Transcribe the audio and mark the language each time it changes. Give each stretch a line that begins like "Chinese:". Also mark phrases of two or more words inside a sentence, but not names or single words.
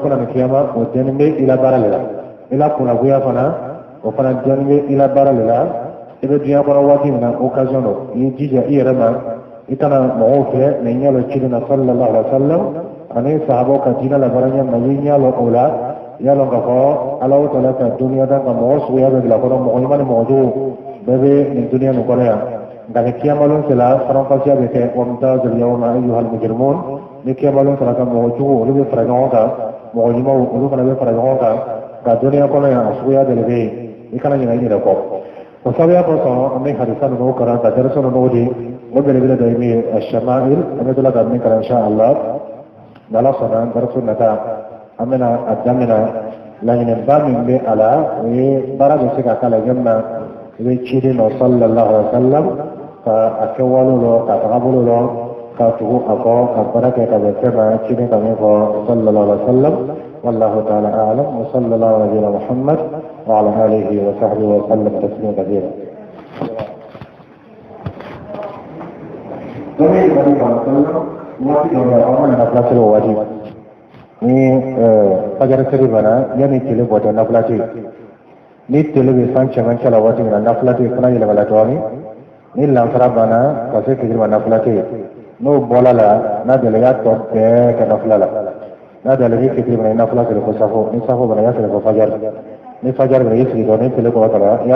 Bambara: kɔnɔ ni kiyama o dɛni bɛ i la baara de la i la kunnagoya fana o fana dɛni bɛ i la baara de la i bɛ diɲɛ kɔnɔ waati min na occasion do i y'i jija i yɛrɛ ma i kana mɔgɔw fɛ mɛ ɲɛ lɔ cili na
Arabic: صلى الله عليه وسلم
Bambara: ani sahabaw ka diinɛ labara ɲɛ ma i ɲɛ lɔ o la i y'a lɔn k'a fɔ ala ta'ala ka duniya dan ka mɔgɔ suguya bɛɛ bila kɔnɔ mɔgɔ ɲuman ni mɔgɔ jugu bɛɛ bɛ nin duniya nin kɔnɔ yan nka ni kiyamalon sera faranfasiya bɛ kɛ
Arabic: وامتازوا اليوم أيها المجرمون
Bambara: ni kiyamalon sera ka mɔgɔ jugu olu bɛ fara ɲɔgɔn kan mɔgɔ ɲumanw olu fana bɛ fara ɲɔgɔn kan nka duniya kɔnɔ yan a suguya bɛɛ bɛ yen i kana ɲinɛ i yɛrɛ kɔ o sabuya kosɔn an bɛ hadisa ninnu karan ka dɛrɛsɛ ninnu di o belebele dɔ ye min ye ashama'il an bɛ tila ka min kalan
Arabic: إن شاء الله
Bambara: n'ala sɔnna dɛrɛso nata an bɛna a daminɛ laɲiniba min bɛ a la o ye baara bɛ se ka k'a la yɔrɔ min i bɛ ciden nɔ
Arabic: صلى الله عليه وسلم
Bambara: ka a kɛwale lɔ ka tagabolo lɔ ka tugu a kɔ ka baara kɛ ka bɛn fɛn ma ciden ka min fɔ
Arabic: صلى الله عليه وسلم والله تعالى أعلم وصلى الله على نبينا محمد وعلى آله وصحبه وسلم تسليما كثيرا.
Bambara: Nabi
Arabic: صلى الله عليه وسلم
Bambara: waati dɔ la an ka place o waati ni fajar seli bana yanni tile bɔtɔ nafila tɛ yen ni tile bɛ san cɛmancɛ la waati min na nafila tɛ yen fana yɛlɛmala dɔɔnin ni lansara banna ka se fitiri ma nafila tɛ yen n'o bɔra la n'a dala y'a tɔ bɛɛ kɛ nafila la n'a dala ni fitiri bana i nafila seli fo safo ni safo bana i y'a seli fo fajar ni fajar bana i sigi dɔɔnin ni tile kɔrɔtala i